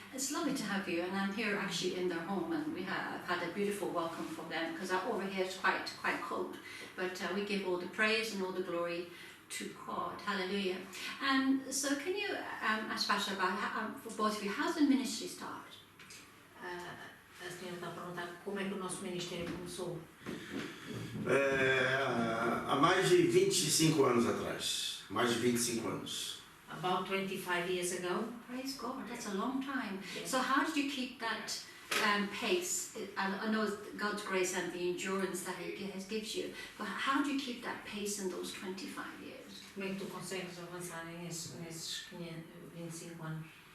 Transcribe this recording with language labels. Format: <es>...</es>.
<en>It's lovely to have you, and I'm here actually in their home, and I've had a beautiful welcome from them because over here it's quite cold. But we give all the praise and all the glory to God. Hallelujah. And so, can you ask Pastor about for both of you, how's the ministry started?</en> <pt>A senhora está a perguntar como é que o nosso ministério começou. Há mais de 25 anos atrás. Mais de 25 anos.</pt> <en>About 25 years ago. Praise God, that's a long time. Yes. So how did you keep that pace? I know God's grace and the endurance that He gives you, but how do you keep that pace in those 25 years?</en> <pt>Como é que tu consegues avançar nesses 25 anos?</pt>